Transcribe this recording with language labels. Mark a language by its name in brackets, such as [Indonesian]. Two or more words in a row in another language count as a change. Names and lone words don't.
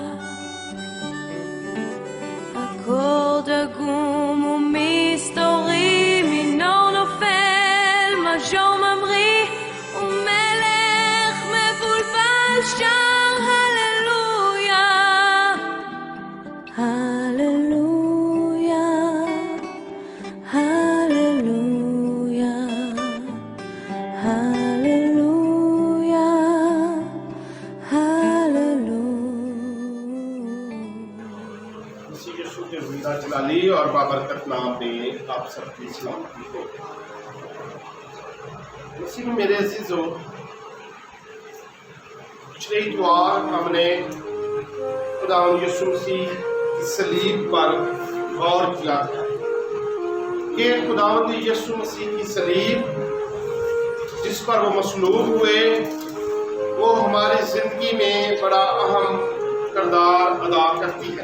[Hebrew] אקורד עגום ומסתורי, מינור נופל, מז'ור ממריא, ומלך מבולבל שר הללויה, הללויה, הללויה, הללויה, [Urdu] مسیح یسوع کے زندہ جلالی اور بابرکت نام میں آپ سب کی سلامتی ہو. مسیح میں میرے عزیزوں، پچھلے اتوار ہم نے خداوند یسوع مسیح کی صلیب پر غور کیا تھا کہ خداوند یسوع مسیح کی صلیب جس پر وہ مصلوب ہوئے، وہ ہماری زندگی میں بڑا اہم کردار ادا کرتی ہے.